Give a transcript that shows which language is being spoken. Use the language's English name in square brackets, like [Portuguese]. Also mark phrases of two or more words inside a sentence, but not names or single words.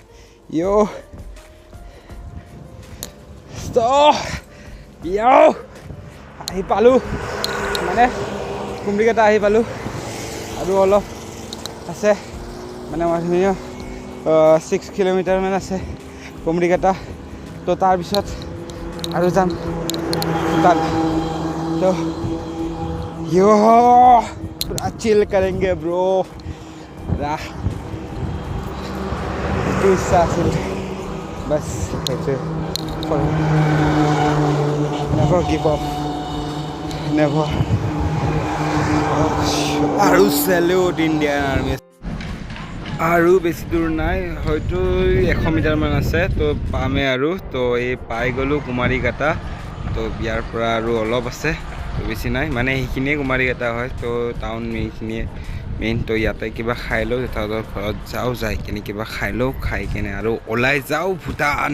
[Assamese] আহি পালোঁ, মানে কুমৰিকেইটা আহি পালোঁ আৰু অলপ আছে, মানে ধুনীয়া 6 কিলোমিটাৰমান আছে কুমৰিকেইটা। তো তাৰপিছত আৰু যাম ভূটান। [Hindi] তো पूरा चिल करेंगे ब्रो। [English] बस never give up, never। আৰু salute Indian Army। [Assamese] আৰু বেছি দূৰ নাই, হয়তো 100 মিটাৰমান আছে, তো পামেই আৰু। তো এই পাই গ'লোঁ কুমাৰীঘাটা। তো ইয়াৰ পৰা আৰু অলপ আছে, তো বেছি নাই, মানে সেইখিনিয়ে কুমাৰীঘাটা হয়। তো টাউন এইখিনিয়ে মেইন। তো ইয়াতে কিবা খাই লওঁ, তাহাঁতৰ ঘৰত যাওঁ, যাই কিনে কিবা খাই লওঁ, খাই কিনে আৰু ওলাই যাওঁ ভূটান।